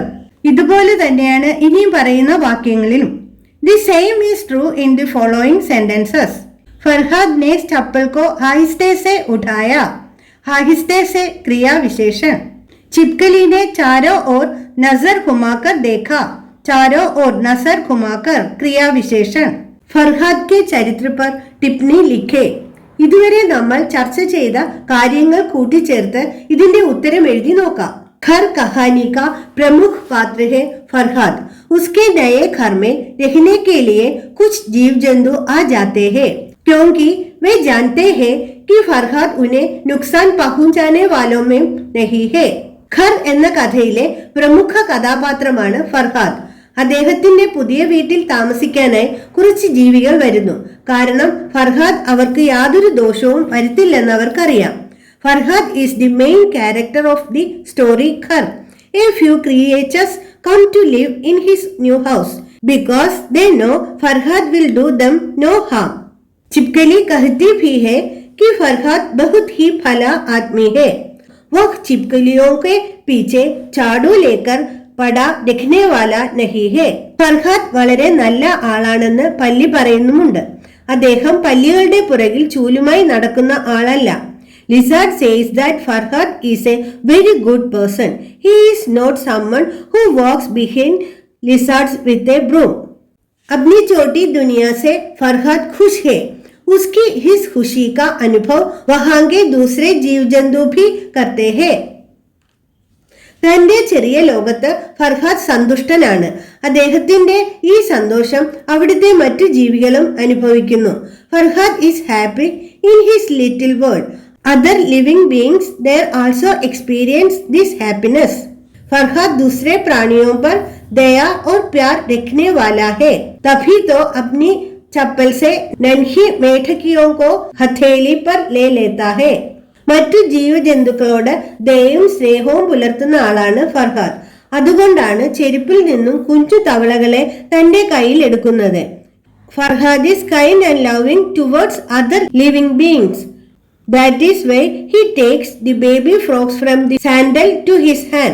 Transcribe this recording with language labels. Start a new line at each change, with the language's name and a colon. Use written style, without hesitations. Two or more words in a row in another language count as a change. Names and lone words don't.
Malayalam: ഇതുപോലെ തന്നെയാണ് ഇനിയും പറയുന്ന വാക്യങ്ങളിലും.
English: The same is true in the following sentences.
Hindi: फरहाद ने चप्पल को आहिस्ते से उठाया. आहिस्ते से क्रिया विशेषण. छिपकली ने चारों ओर नजर घुमाकर देखा. चारों ओर नजर घुमाकर क्रिया विशेषण. ഫർഹാദ് के चरित्र पर टिप्पणी लिखे.
Malayalam: ഇതുവരെ നമ്മൾ ചർച്ച ചെയ്ത കാര്യങ്ങൾ കൂട്ടിച്ചേർത്ത് ഇതിന്റെ ഉത്തരം എഴുതി നോക്കാം.
Hindi: घर कहानी का प्रमुख पात्र है फरहाद. उसके नए घर में रहने के लिए कुछ जीव जंतु आ जाते हैं क्योंकि वे जानते हैं कि फरहाद उन्हें नुकसान पहुंचाने वालों में नहीं है.
Malayalam: ഖർ എന്ന കഥയിലെ പ്രമുഖ കഥാപാത്രമാണ് ഫർഹാദ്. അദ്ദേഹത്തിന്റെ പുതിയ വീട്ടിൽ താമസിക്കാനായി കുറച്ച് ജീവികൾ വരുന്നു. കാരണം ഫർഹാദ് അവർക്ക് യാതൊരു ദോഷവും വരുത്തില്ലെന്ന് അവർക്കറിയാം.
English: Farhad is the main character of the story Khar. A few creatures come to live in his new house because they know Farhad will do them no harm.
Hindi: छिपकली कहती भी है कि फरहाद बहुत ही भला आदमी है. वह छिपकलियों के पीछे झाड़ू लेकर पड़ा दिखने वाला नहीं है.
Malayalam: ഫർഹാദ് വളരെ നല്ല ആളാണെന്ന് പല്ലി പറയുന്നുമുണ്ട്. അദ്ദേഹം പല്ലികളുടെ പുറകിൽ ചൂലുമായി നടക്കുന്ന ആളല്ല.
English: Lizard says that Farhad is a very good person. He is not someone who walks behind lizards with a broom.
Hindi: अपनी छोटी दुनिया से फरहाद खुश है. उसकी इस खुशी का अनुभव वहां के दूसरे जीव जंतु भी करते हैं.
Malayalam: തന്റെ ചെറിയ ലോകത്ത് ഫർഹാദ് സന്തുഷ്ടനാണ്. അദ്ദേഹത്തിന്റെ ഈ സന്തോഷം അവിടുത്തെ മറ്റു ജീവികളും അനുഭവിക്കുന്നു.
English: Farhad is happy in his little world. Other living beings there also experience this happiness.
Hindi: फरहाद दूसरे प्राणियों पर दया और प्यार रखने वाला है. तभी तो अपनी चप्पल से नन्ही मेढकियों को हथेली पर ले लेता है.
Malayalam: മറ്റു ജീവജന്തുക്കളോട് ദയയും സ്നേഹവും പുലർത്തുന്ന ആളാണ് ഫർഹാദ്. അതുകൊണ്ടാണ് ചെരുപ്പിൽ നിന്നും കുഞ്ചു തവളകളെ തന്റെ കയ്യിൽ എടുക്കുന്നത്.
English: Farhad is kind and loving towards other living beings. That is why he takes the baby frogs from the sandal to his hand.